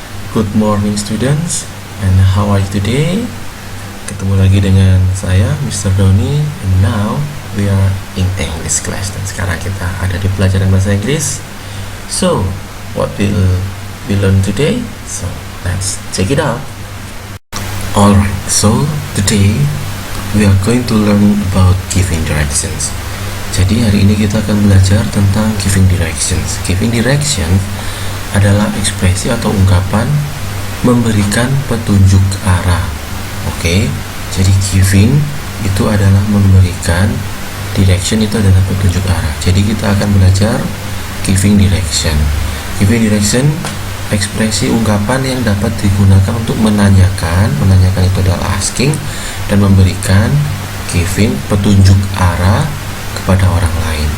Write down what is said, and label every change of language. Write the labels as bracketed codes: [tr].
[en] Good morning students, and how are you today? [id] Ketemu lagi dengan saya, Mr. [en] Doni, and now we are in English class. [id] Dan sekarang kita ada di pelajaran bahasa Inggris. [en] So, what will we learn today? So, let's check it out. Alright, so today we are going to learn about giving directions. [id] Jadi hari ini kita akan belajar tentang giving directions. Giving direction adalah ekspresi atau ungkapan memberikan petunjuk arah. Oke, jadi giving itu adalah memberikan, direction itu adalah petunjuk arah. Jadi kita akan belajar giving direction. Giving direction ekspresi ungkapan yang dapat digunakan untuk menanyakan itu adalah asking, dan memberikan, giving, petunjuk arah kepada orang lain.